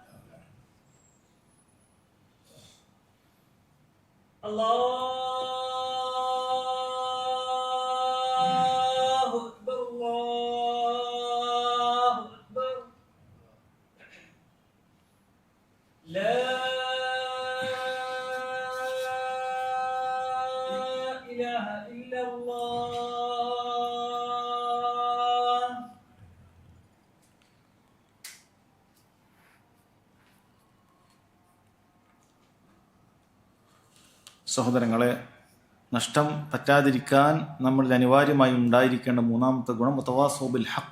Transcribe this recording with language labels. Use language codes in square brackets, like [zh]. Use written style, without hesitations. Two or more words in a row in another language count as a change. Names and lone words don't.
[ar] الله أكبر الله أكبر. لا إله إلا الله. [ml] സഹോദരങ്ങളെ, നഷ്ടം പറ്റാതിരിക്കാൻ നമ്മളിൽ അനിവാര്യമായി ഉണ്ടായിരിക്കേണ്ട മൂന്നാമത്തെ ഗുണം [ar] تواصوا بالحق.